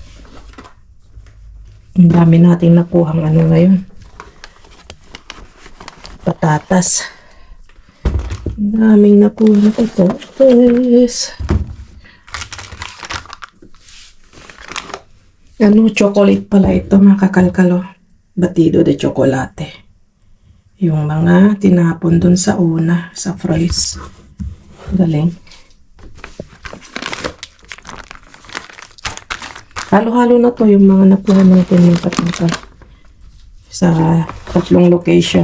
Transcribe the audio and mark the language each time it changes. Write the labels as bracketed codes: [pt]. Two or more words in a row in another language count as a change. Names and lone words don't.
[tl] Ang dami nating nakuhang ano ngayon. Patatas. Ang daming nakuhang patatas. Chocolate pala ito, mga kakalkalo. [es] Batido de chocolate. [tl] Yung mga tinapon dun sa una, sa fries. Galing. Halo-halo na to yung mga nakuha natin yung patangka. Sa 3 location.